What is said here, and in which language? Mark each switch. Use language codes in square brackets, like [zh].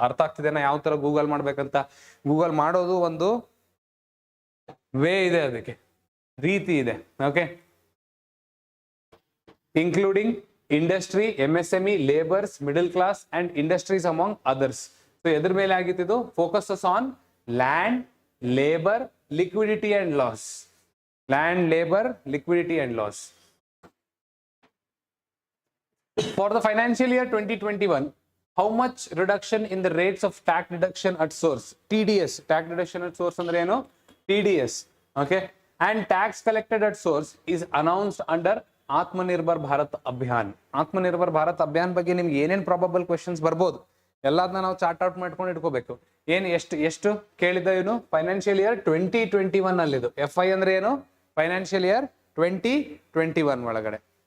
[kn] ಅರ್ಥ ಆಗ್ತಿದೆನಾ ಯಾವ ತರ ಗೂಗಲ್ ಮಾಡ್ಬೇಕಂತ? ಗೂಗಲ್ ಮಾಡೋದು ಒಂದು ವೇ ಇದೆ, ಅದಕ್ಕೆ ರೀತಿ ಇದೆ. [en] Okay, including industry, MSME, labours, middle class and industries among others. So [kn] ಎದ್ರ ಮೇಲೆ ಆಗಿತ್ತು? [en] Focuses on land, labour, liquidity and loss. Land, labor, liquidity and loss. For the financial year 2021, how much reduction in the rates of tax deduction at source, TDS, tax deduction at source [kn] andre eno? [en] TDS. Okay, and tax collected at source is announced under Atmanirbhar Bharat Abhiyan. [kn] Atmanirbhar Bharat Abhiyan ಬಗ್ಗೆ ನಿಮ್ಗೆ ಏನೇನ್ probable questions ಬರ್ಬೋದು ಎಲ್ಲದನ್ನ ನಾವು chart out ಮಾಡ್ಕೊಂಡು ಇಟ್ಕೋಬೇಕು. ಏನು ಎಷ್ಟು ಕೇಳಿದ ಇವನು? ಫೈನಾನ್ಷಿಯಲ್ ಇಯರ್ 2021 ಅಲ್ಲಿದು. FI ಅಂದ್ರೆ ಏನು? ಫೈನಾನ್ಷಿಯಲ್ ಇಯರ್ 2021 ಒಳಗಡೆ.